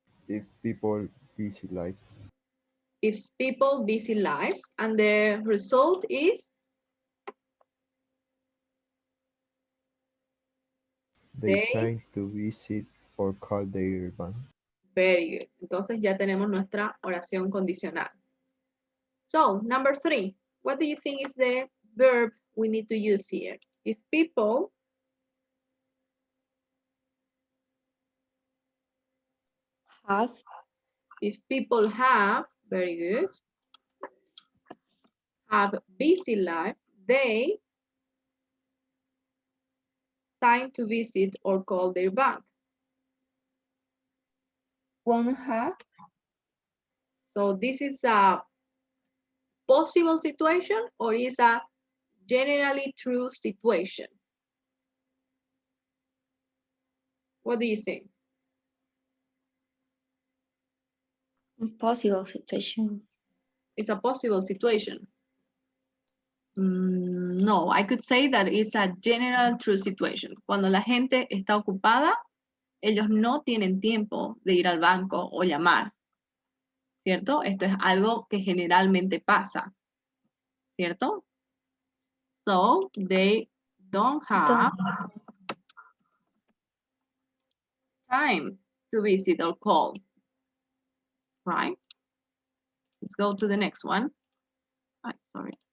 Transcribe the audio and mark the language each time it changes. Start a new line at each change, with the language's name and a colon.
English: if people busy life, If people busy lives, and the result is they tend to visit or call their bank. Very good.
Spanish: Entonces ya tenemos nuestra oración condicional.
English: So, number 3, what do you think is the verb we need to use here? If people Have. If people have, very good, have busy life, they time to visit or call their bank. Won't have. So this is a possible situation or is a generally true situation? What do you think? Possible situation. It's a possible situation. No, I could say that it's a general true situation.
Spanish: Cuando la gente está ocupada, ellos no tienen tiempo de ir al banco o llamar, ¿cierto? Esto es algo que generalmente pasa, ¿cierto?
English: So, they don't have time to visit or call, right? Let's go to the next one. Sorry.